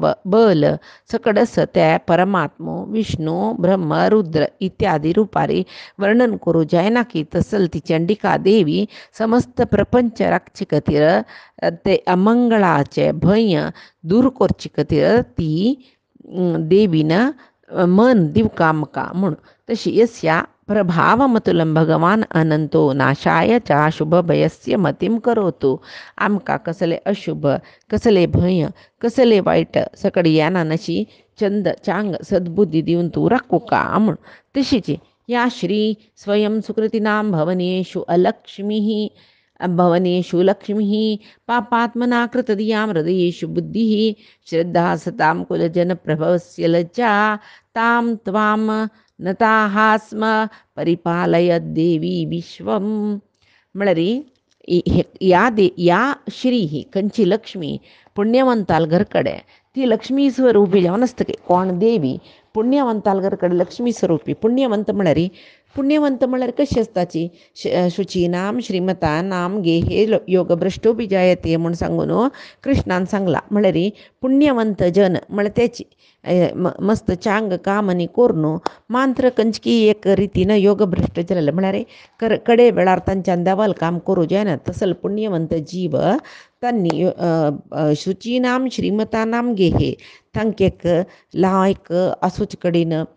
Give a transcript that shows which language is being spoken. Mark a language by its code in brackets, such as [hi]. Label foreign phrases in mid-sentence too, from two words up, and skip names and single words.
[kok] बल सकडस त्या परमात्मो विष्णू ब्रह्म रुद्र इत्यादी रूपारी वर्णन करू जायना की तसल ती चंडिका देवी समस्त प्रपंच राखची खातीर ते अमंगळाचे भय दूर करचे खातीर ती देवीन मन दिवका आमकां म्हूण तशी [sa] यस्या प्रभावमतुलं भगवान अनंतो नाशाय च शुभ भयस्य मतीम करोतु [kok] आमकां कसले अशुभ कसले भय कसले वाईट सकडी येना नशी चंद चांग सद्बुद्धी दिवन तूं राखू का म्हूण तशीची [sa] या श्री स्वयं सुकृतीनां भवनेषु अलक्ष्मीः भवनेषु लक्ष्मीः पापात्मना कृतधियां हृदयेषु बुद्धिः श्रद्धा सतां कुलजनप्रभवस्य लज्जा तां त्वां नताः स्म परिपालय देवी विश्वम म्हळ्यारी [kok] या श्री ही खंयची लक्ष्मी पुण्यवंताल घरकडे ती लक्ष्मी स्वरूपी जावन आसतकी कोण देवी पुण्यवंताल घरकडे लक्ष्मी स्वरूपी पुण्यवंत म्हळ्यार कशी आसताची [sa] शुचीनाम श्रीमता नाम गेहे योगभ्रष्टो जायते [kok] म्हूण सांगून कृष्णान सांगला म्हळ्यार पुण्यवंत जन म्हळ्यार त्याची मस्त चांग काम आनी कोरून मांत्र कंचकी एक रितीन योगभ्रष्ट जालेले म्हळ्यार कडे वेळार तांच्यान देवाल काम करूं जायना तसल पुण्यवंत जीव तांणी [sa] शुचीनाम श्रीमतानाम गेहे [kok] तांकेक लायक आसूच कडेन